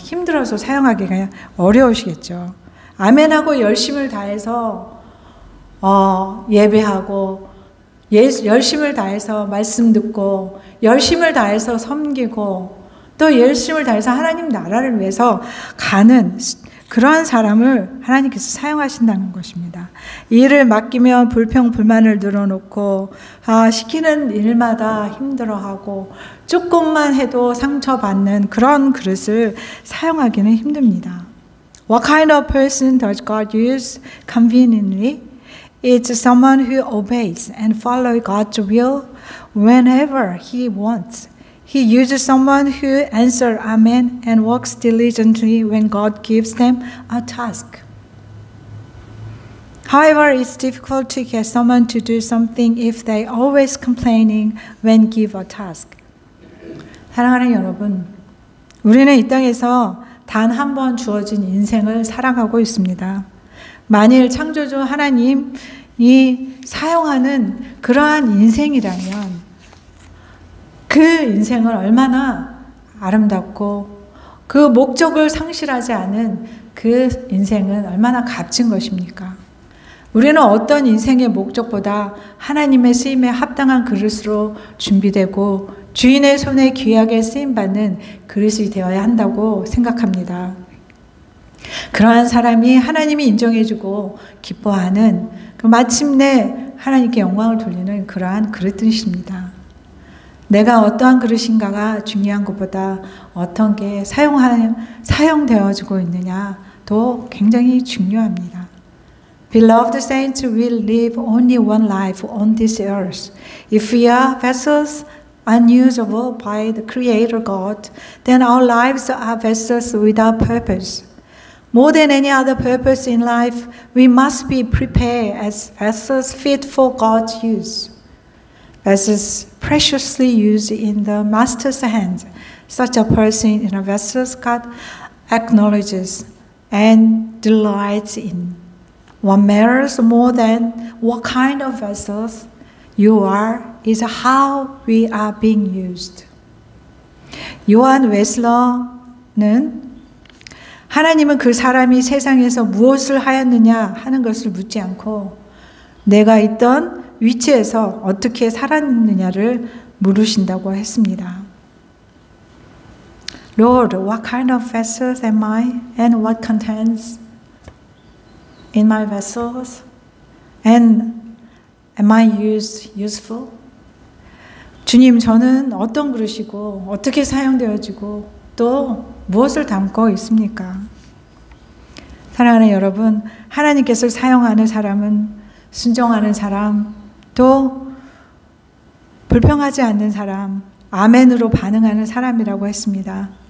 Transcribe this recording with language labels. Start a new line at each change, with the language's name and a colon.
Korean: 힘들어서 사용하기가 어려우시겠죠. 아멘하고 열심을 다해서 예배하고 열심을 다해서 말씀 듣고 열심을 다해서 섬기고 또 열심을 다해서 하나님 나라를 위해서 가는 그러한 사람을 하나님께서 사용하신다는 것입니다. 일을 맡기면 불평불만을 늘어놓고 시키는 일마다 힘들어하고 조금만 해도 상처받는 그런 그릇을 사용하기는 힘듭니다.
English: What kind of person does God use conveniently? It's someone who obeys and follows God's will whenever He wants. He uses someone who answers Amen and works diligently when God gives them a task. However, it's difficult to get someone to do something if they're always complaining when given a task.
Korean: 사랑하는 여러분, 우리는 이 땅에서 단 한 번 주어진 인생을 살아가고 있습니다. 만일 창조주 하나님이 사용하는 그러한 인생이라면 그 인생을 얼마나 아름답고 그 목적을 상실하지 않은 그 인생은 얼마나 값진 것입니까? 우리는 어떤 인생의 목적보다 하나님의 쓰임에 합당한 그릇으로 준비되고 주인의 손에 귀하게 쓰임받는 그릇이 되어야 한다고 생각합니다. 그러한 사람이 하나님이 인정해주고 기뻐하는 마침내 하나님께 영광을 돌리는 그러한 그릇들이십니다. 내가 어떠한 그릇인가가 중요한 것보다 어떤 게 사용되어지고 있느냐도 굉장히 중요합니다.
English: Beloved saints, we live only one life on this earth. If we are vessels unusable by the Creator God, then our lives are vessels without purpose. More than any other purpose in life, we must be prepared as vessels fit for God's use. Vessels preciously used in the Master's hand. Such a person in a vessel God acknowledges and delights in. What matters more than what kind of vessels you are is how we are being used.
Korean: 요한 웨슬러는 하나님은 그 사람이 세상에서 무엇을 하였느냐 하는 것을 묻지 않고 내가 있던 위치에서 어떻게 살았느냐를 물으신다고 했습니다.
English: Lord, what kind of vessels am I and what contains in my vessels? And am I useful?
Korean: 주님, 저는 어떤 그릇이고 어떻게 사용되어지고 또 무엇을 담고 있습니까? 사랑하는 여러분, 하나님께서 사용하는 사람은 순종하는 사람, 또 불평하지 않는 사람, 아멘으로 반응하는 사람이라고 했습니다.